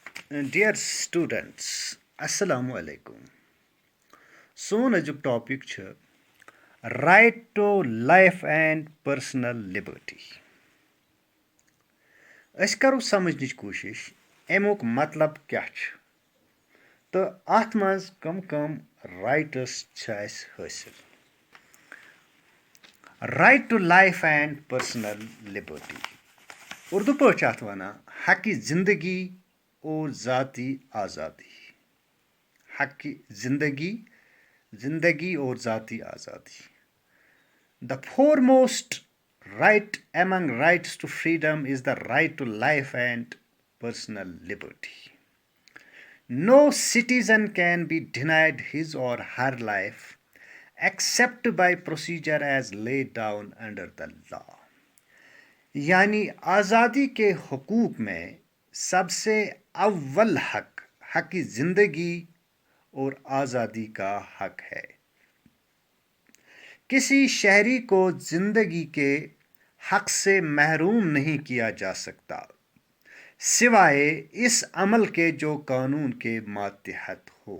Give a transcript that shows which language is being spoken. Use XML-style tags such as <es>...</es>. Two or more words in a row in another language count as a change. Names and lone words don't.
<en>Dear students,</en> <ar>السلام عليكم.</ar> <ks>सोन अजुक टॉपिक छ</ks> <en>right to life and personal liberty.</en> <ks>अस करो समझनिच कोशिश एमुक मतलब क्या छ तो अथ मज कम कम राइट्स छ अस हासिल।</ks> <en>right to life and personal liberty</en> <ks>उर्दू पच अथ वना</ks> <ur>حق زندگی اور ذاتی آزادی. حق زندگی اور ذاتی آزادی.</ur> <en>The foremost right among rights to freedom is the right to life and personal liberty. No citizen can be denied his or her life except by procedure as laid down under the law.</en> <ur>یعنی آزادی کے حقوق میں سب سے اول حق زندگی اور آزادی کا حق ہے. کسی شہری کو زندگی کے حق سے محروم نہیں کیا جا سکتا سوائے اس عمل کے جو قانون کے ماتحت ہو.</ur>